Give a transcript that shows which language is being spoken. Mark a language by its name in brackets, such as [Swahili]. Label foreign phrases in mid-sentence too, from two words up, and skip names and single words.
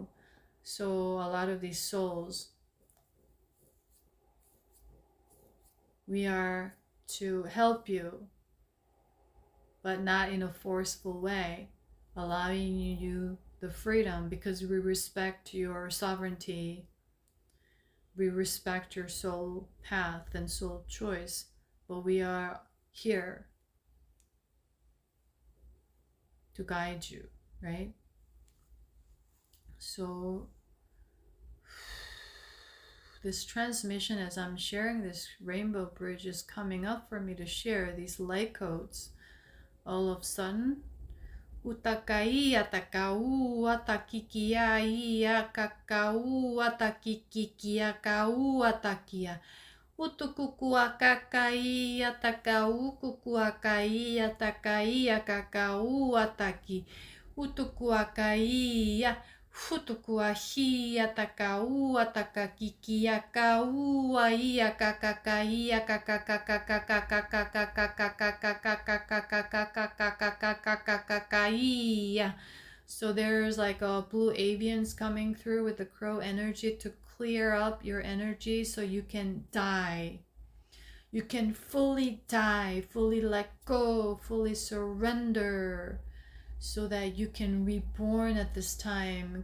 [English] So a lot of these souls, we are to help you, but not in a forceful way, allowing you the freedom, because we respect your sovereignty, we respect your soul path and soul choice, but we are here to guide you, right? So this transmission, as I'm sharing this rainbow bridge, is coming up for me to share these light codes. All of a sudden, Utakai atakau atakikia ia kakau atakikia kau atakia. Utukukua kakai atakau kukuakai atakai kakau ataki. Utukua kai. Futukua hi ataka u ataka kiki aka u ai aka kaka I aka kaka kaka kaka kaka kaka kaka kaka I. So there's like a blue avians coming through with the crow energy to clear up your energy so you can die. You can fully die, fully let go, fully surrender, so that you can reborn at this time.